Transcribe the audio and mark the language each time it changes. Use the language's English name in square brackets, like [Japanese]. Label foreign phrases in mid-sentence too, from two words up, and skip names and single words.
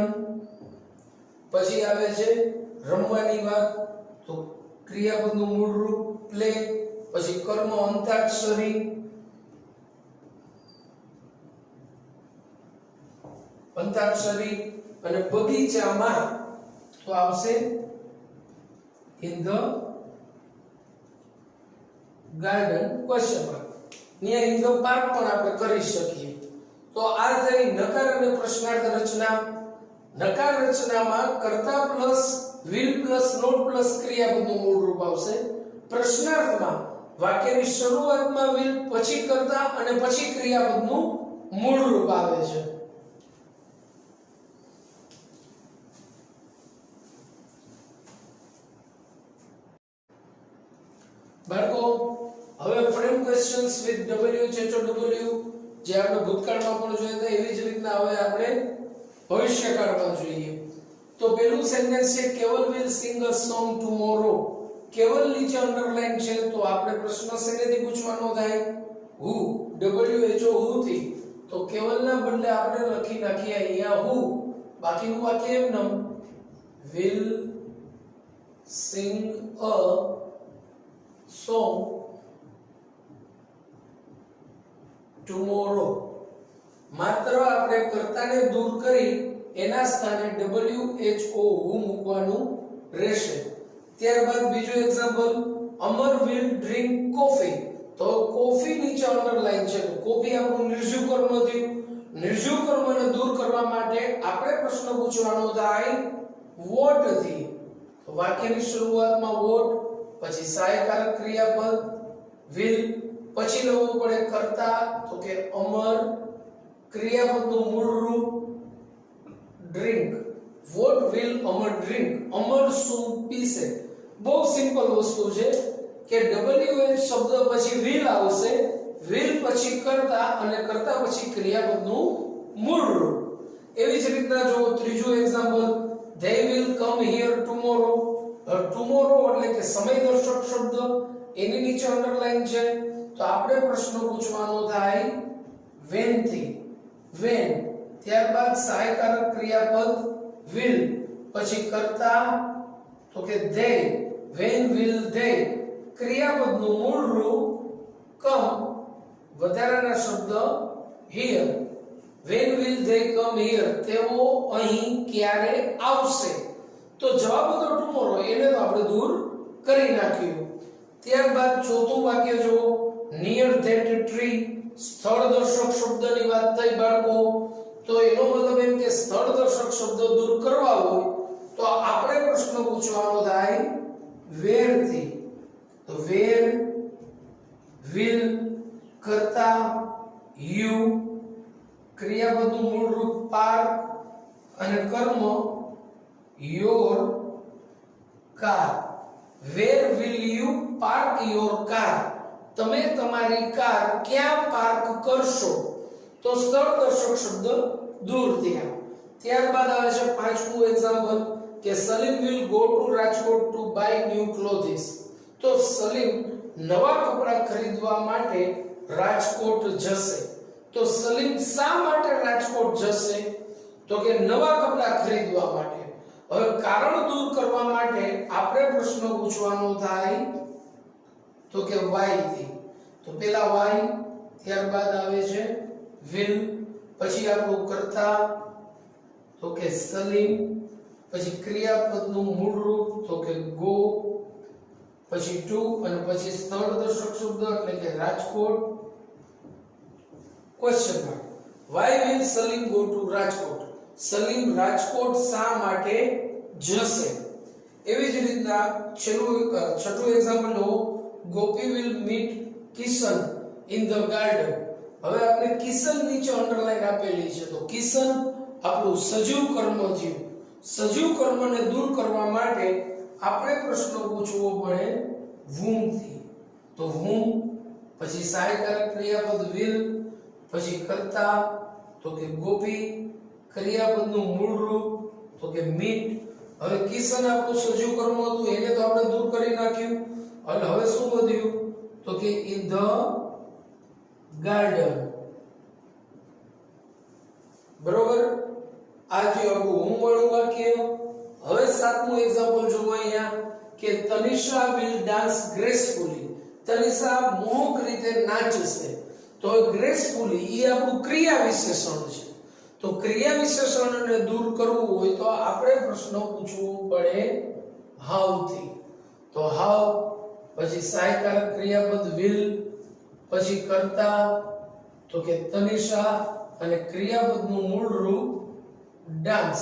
[Gujarati] પછી આવે છે રમવાની વાત તો ક્રિયાપદનું મૂળ રૂપ પ્લે. પછી કર્મ અંતાક્ષરી. અંતાક્ષરી અને બગીચામાં તો આવશે [English] in the garden question mark. [Gujarati] અહીંયા [English] in the park [Gujarati] પણ આપણે કરી શકીએ. તો આ થઈ નકાર અને પ્રશ્નાર્થ રચના. નકાર રચનામાં કર્તા [English] plus will plus not plus [Gujarati] ક્રિયાપદનું મૂળ રૂપ આવશે. પ્રશ્નાર્થમાં વાક્યની શરૂઆતમાં will પછી કર્તા અને પછી ક્રિયાપદનું મૂળ રૂપ આવે છે. બાળકો હવે [English] frame questions with W [Gujarati] ચેચો W જે આપણે ભૂતકાળમાં પણ જોયા હતા એવી જ રીતના હવે આપણે ભવિષ્યકાળમાં જોઈએ. તો પહેલું સેન્ટેન્સ છે કેવલ [English] will sing a song tomorrow. [Gujarati] કેવલ નીચે અંડરલાઈન છે તો આપણે પ્રશ્ન શેનેથી પૂછવાનો થાય? [English] who WHO who [Gujarati] થી. તો કેવલના બદલે આપણે લખી નાખીએ અહીંયા who. બાકીનું વાક્ય એમનેમ [English] will sing a song tomorrow. [Gujarati] માત્ર આપણે કર્તાને દૂર કરી એના સ્થાને [English] WHO who [Gujarati] મૂકવાનું રહેશે. ત્યારબાદ બીજું એક્ઝામ્પલ અમર [English] will drink coffee. [Gujarati] તો કોફી નીચે અંડરલાઈન છે તો કોફી આપણું નિર્જીવ કર્મ થયું. નિર્જીવ કર્મને દૂર કરવા માટે આપણે પ્રશ્ન પૂછવાનો થાય what થી. તો વાક્યની શરૂઆતમાં what પછી સહાયકારક ક્રિયાપદ will પછી લખવું પડે કર્તા તો કે અમર ક્રિયાપદનું મૂળ રૂપ drink. [English] what will અમર drink? અમર [Gujarati] શું પીશે? બહુ સિમ્પલ વસ્તુ છે કે WH શબ્દ પછી will આવશે, will પછી કર્તા અને કર્તા પછી ક્રિયાપદનું મૂળ રૂપ. એવી જ રીતના જો ત્રીજું એક્ઝામ્પલ [English] they will come here tomorrow. [Gujarati] tomorrow એટલે કે સમયદર્શક શબ્દ એની નીચે અંડરલાઈન છે તો આપણે પ્રશ્ન પૂછવાનો થાય when થી. when ત્યારબાદ સહાયકારક ક્રિયાપદ will પછી કર્તા તો કે they. [English] when will they [Gujarati] ક્રિયાપદનું મૂળ રૂપ come વધારાના શબ્દ here. [English] when will they come here [Gujarati] તેઓ અહીં ક્યારે આવશે. તો જવાબ હતો tomorrow એને તો આપણે દૂર કરી નાખ્યું. ત્યારબાદ ચોથું વાક્ય જો [English] near that tree. [Gujarati] સ્થળ દર્શક શબ્દની વાત થઈ બાળકો તો એનો મતલબ એમ કે સ્થળ દર્શક શબ્દ દૂર કરવા હોય તો આપણે પ્રશ્ન પૂછવાનો થાય where થી. તો [English] where will [Gujarati] કર્તા you ક્રિયાપદનું મૂળ રૂપ park અને કર્મ [English] your car. where will you park your car? [Gujarati] તમે તમારી કાર ક્યાં પાર્ક કરશો? તો સ્થળ દર્શક શબ્દ દૂર થયા. ત્યારબાદ આવે છે પાંચમું એક્ઝામ્પલ કે સલીમ [English] will go to રાજકોટ to buy new clothes. [Gujarati] તો સલીમ નવા કપડા ખરીદવા માટે રાજકોટ જશે. તો સલીમ શા માટે રાજકોટ જશે? તો કે નવા કપડા ખરીદવા માટે. હવે કારણ દૂર કરવા માટે આપણે પ્રશ્ન પૂછવાનો થાય તો કે why થી. તો પહેલા why ત્યારબાદ આવે છે will પછી આપણું કર્તા તો કે સલીમ પછી ક્રિયાપદનું મૂળ રૂપ તો કે go પછી to અને પછી સ્થળ દર્શક શબ્દ એટલે કે રાજકોટ. [English] question mark why will સલીમ go to રાજકોટ? [Gujarati] સલીમ રાજકોટ શા માટે જશે? એવી જ રીતના છઠ્ઠું એક્ઝામ્પલ લો ગોપી [English] will meet કિશન in the garden. [Gujarati] હવે આપણે કિશન નીચે અંડરલાઈન આપેલી છે તો કિશન આપણું સજીવ કર્મ થયું. સજીવ કર્મને દૂર કરવા માટે આપણે પ્રશ્ન પૂછવો પડે whom થી. તો whom પછી સહાયકારક ક્રિયાપદ will પછી કર્તા તો કે ગોપી ક્રિયાપદનું મૂળ રૂપ તો કે meet. હવે કિશન આપણું સજીવ કર્મ હતું એને તો આપણે દૂર કરી નાખ્યું અને હવે શું વધ્યું તો કે [English] in the garden. [Gujarati] બરોબર આ જે આપણું હોમ વાળું વાક્ય. હવે સાતમું એક્ઝામ્પલ જોવો અહીંયા કે તનિષા [English] will dance gracefully. [Gujarati] તનિષા મોહક રીતે નાચશે. તો gracefully એ આપણું ક્રિયા વિશેષણ છે. તો ક્રિયા વિશેષણને દૂર કરવું હોય તો આપણે પ્રશ્ન પૂછવો પડે હાઉ થી. તો હાઉ, પછી સહાયકારક ક્રિયાપદ will, પછી કર્તા તો કે તનિષા, અને ક્રિયાપદનું મૂળ રૂપ ડાન્સ.